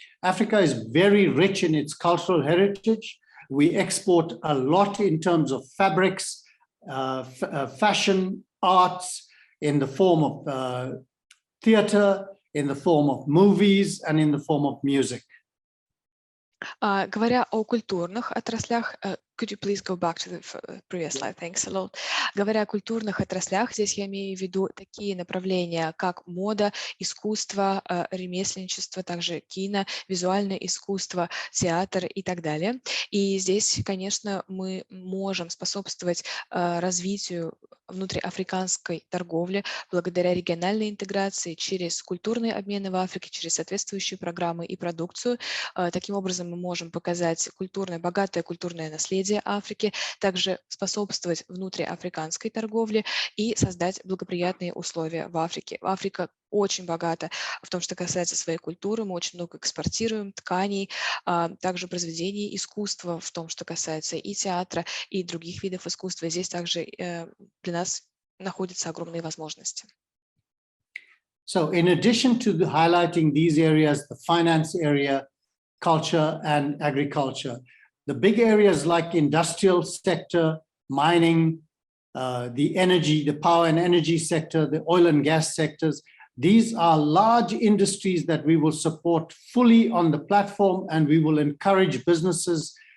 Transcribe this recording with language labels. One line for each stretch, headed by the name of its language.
English: Africa is very rich in its cultural heritage. We export a lot in terms of fabrics, fashion, arts, in the form of theater, in the form of movies, and in the form of music.
Russian: Говоря о культурных отраслях,
English: could you please go back to the previous slide? Thanks a lot.
Russian: Говоря о культурных отраслях, здесь я имею в виду такие направления, как мода, искусство, ремесленничество, также кино, визуальное искусство, театр и так далее. И здесь, конечно, мы можем способствовать развитию внутриафриканской торговли благодаря региональной интеграции через культурные обмены в Африке, через соответствующие программы и продукцию. Таким образом, мы можем показать богатое культурное наследие Африки, также способствовать внутриафриканской торговле и создать благоприятные условия в Африке. Африка очень богата в том, что касается своей культуры. Мы очень много экспортируем тканей, также произведений искусства в том, что касается и театра, и других видов искусства. Здесь также для нас находятся огромные возможности.
English: So in addition to highlighting these areas, the finance area, culture and agriculture, the big areas like industrial sector, mining, the energy, the power and energy sector, the oil and gas sectors, these are large industries that we will support fully on the platform, and we will encourage businesses